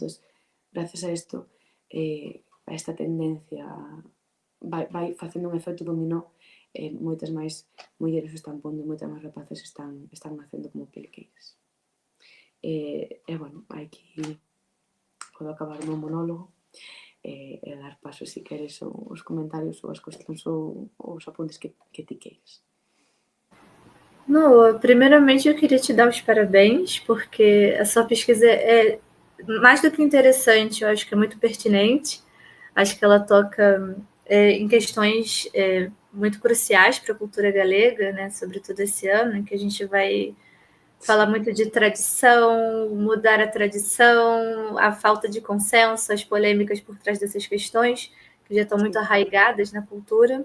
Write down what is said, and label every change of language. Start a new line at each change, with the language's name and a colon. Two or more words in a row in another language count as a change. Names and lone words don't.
Galician: Entón, gracias a isto, a esta tendencia vai facendo un efecto dominó moitas máis mulleres están pondo, moitas máis rapaces están nacendo como peliqueiras. Bueno, aquí podo acabar o meu monólogo e dar paso, se queres, os comentarios ou as cuestións ou os apuntes que ti queres.
Portuguese: Noa, primeiramente eu queria te dar os parabéns, porque a sua pesquisa é mais do que interessante, eu acho que é muito pertinente. Acho que ela toca em questões muito cruciais para a cultura galega, né? Sobretudo esse ano, em que a gente vai falar muito de tradição, mudar a tradição, a falta de consenso, as polêmicas por trás dessas questões, que já estão muito arraigadas na cultura.